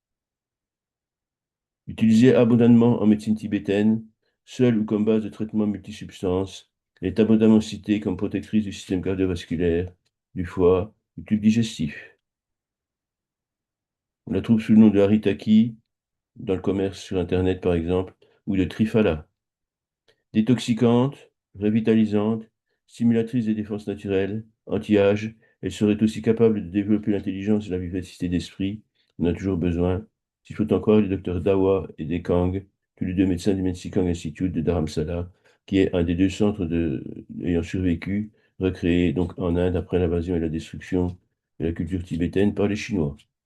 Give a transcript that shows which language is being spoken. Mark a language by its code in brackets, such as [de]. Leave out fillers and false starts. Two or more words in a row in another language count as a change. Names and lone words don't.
[fr] Utilisé abondamment en médecine tibétaine, seul ou comme base de traitement multisubstances, elle est abondamment citée comme protectrice du système cardiovasculaire, du foie, du tube digestif. On la trouve sous le nom de haritaki, dans le commerce sur Internet par exemple, ou de trifala. Détoxicante, revitalisante, stimulatrice des défenses naturelles, anti-âge, elle serait aussi capable de développer l'intelligence et la vivacité d'esprit. On a toujours besoin. S'il faut en croire les docteurs Dawa et Dekang, tous les deux médecins du Mensikang Institute de Dharamsala, qui est un des deux centres ayant survécu, recréés donc en Inde après l'invasion et la destruction de la culture tibétaine par les Chinois.